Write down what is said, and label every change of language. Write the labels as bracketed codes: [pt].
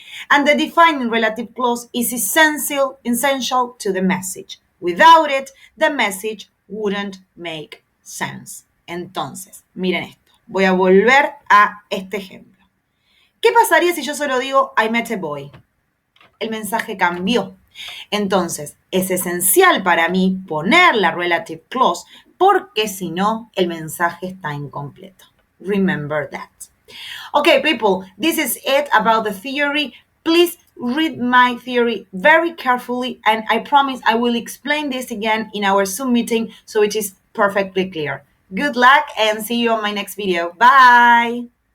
[en] And the defining relative clause is essential to the message. Without it, the message wouldn't make sense. [es] Entonces, miren esto. Voy a volver a este ejemplo. ¿Qué pasaría si yo solo digo [en] I met a boy? [es] El mensaje cambió. Entonces, es esencial para mí poner la relative clause porque si no, el mensaje está incompleto. [en] Remember that. Okay, people, this is it about the theory. Please read my theory very carefully, and I promise I will explain this again in our Zoom meeting so it is perfectly clear. Good luck and see you on my next video. Bye!